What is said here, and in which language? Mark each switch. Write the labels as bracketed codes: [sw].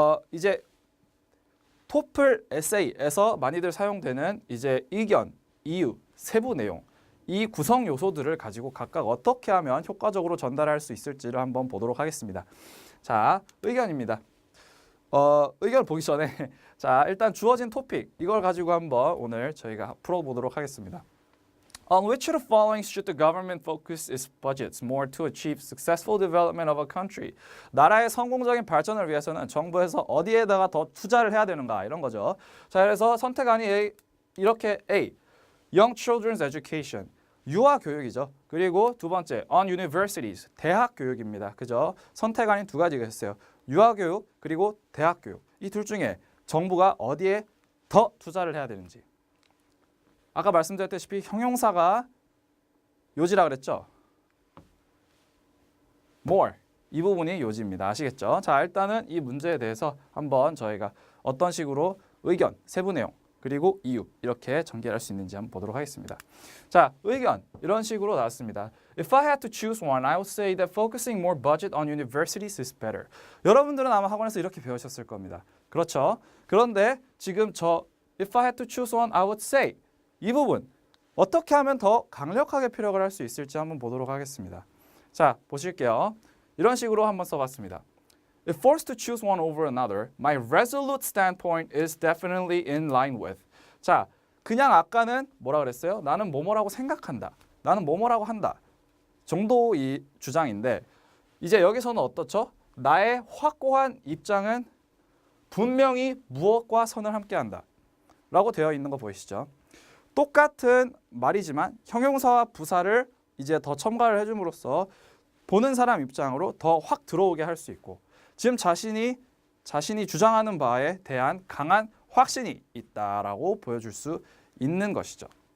[ko] 이제 토플 에세이에서 많이들 사용되는 이제 의견, 이유, 세부 내용 이 구성 요소들을 가지고 각각 어떻게 하면 효과적으로 전달할 수 있을지를 한번 보도록 하겠습니다. 자, 의견입니다. 의견을 보기 전에 자, 일단 주어진 토픽 이걸 가지고 한번 오늘 저희가 풀어보도록 하겠습니다. [en] On which of the following should the government focus its budgets more to achieve successful development of a country? [ko] 나라의 성공적인 발전을 위해서는 정부에서 어디에다가 더 투자를 해야 되는가 이런 거죠. 자, 그래서 선택안이 A, 이렇게 A [en] young children's education. [ko] 유아 교육이죠. 그리고 두 번째 [en] on universities. [ko] 대학 교육입니다. 그죠? 선택 아닌 두 가지가 있어요. 유아 교육 그리고 대학 교육. 이 둘 중에 정부가 어디에 더 투자를 해야 되는지. 아까 말씀드렸다시피 형용사가 요지라 그랬죠? more. 이 부분이 요지입니다. 아시겠죠? 자, 일단은 이 문제에 대해서 한번 저희가 어떤 식으로 의견, 세부 내용, 그리고 이유 이렇게 전개할 수 있는지 한번 보도록 하겠습니다. 자, 의견 이런 식으로 나왔습니다. [en] If I had to choose one, I would say that focusing more budget on universities is better. [ko] 여러분들은 아마 학원에서 이렇게 배우셨을 겁니다. 그렇죠? 그런데 지금 저 [en] If I had to choose one, I would say [ko] 이 부분 어떻게 하면 더 강력하게 피력을 할 수 있을지 한번 보도록 하겠습니다. 자, 보실게요. 이런 식으로 한번 써봤습니다. [en] If forced to choose one over another, my resolute standpoint is definitely in line with. [ko] 자, 그냥 아까는 뭐라 그랬어요? 나는 뭐뭐라고 생각한다. 나는 뭐뭐라고 한다. 정도의 주장인데 이제 여기서는 어떻죠? 나의 확고한 입장은 분명히 무엇과 선을 함께한다. 라고 되어 있는 거 보이시죠? 똑같은 말이지만 형용사와 부사를 이제 더 첨가를 해줌으로써 보는 사람 입장으로 더 확 들어오게 할 수 있고 지금 자신이 주장하는 바에 대한 강한 확신이 있다라고 보여줄 수 있는 것이죠.